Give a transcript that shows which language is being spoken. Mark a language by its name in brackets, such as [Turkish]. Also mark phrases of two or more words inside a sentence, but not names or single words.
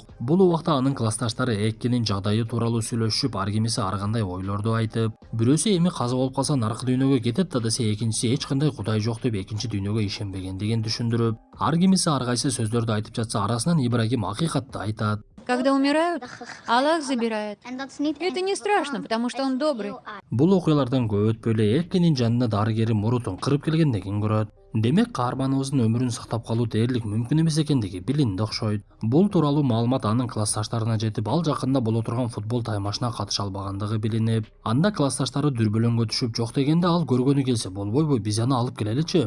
[Kyrgyz] Бул убакта анын классташтары Эккинин жагдайы тууралуу сүйлөшүп, ар кимиси ар кандай ойлорду айтып, бирөөсү эми каза болуп калса наркы дүйнөгө кетет да десе, экинчиси эч кандай кудай жок деп экинчи дүйнөгө ишенбегендигин түшүндүрүп, ар кимиси ар кайсы сөздөрдү айтып жатса, арасынан Ибрагим акыйкатты айтат. [Russian] Когда умирают, Аллах забирает. Это не страшно, потому что он добрый. [Kyrgyz] Бул окуялардан көп өтпөй эле Эккинин жанына дарыгери мурутун кырып келгендигин көрөт. Демек каарманыбыздын өмүрүн сактап калуу дээрлик мүмкүн эмес экендиги билинди окшойт. Бул тууралуу маалымат анын классташтарына жетип, ал жакында боло турган футбол таймашына катыша албагандыгы билинип, анда классташтары дүрбөлөңгө түшүп, жок дегенде ал көргөнү келсе болбойбу, биз аны алып келеличи.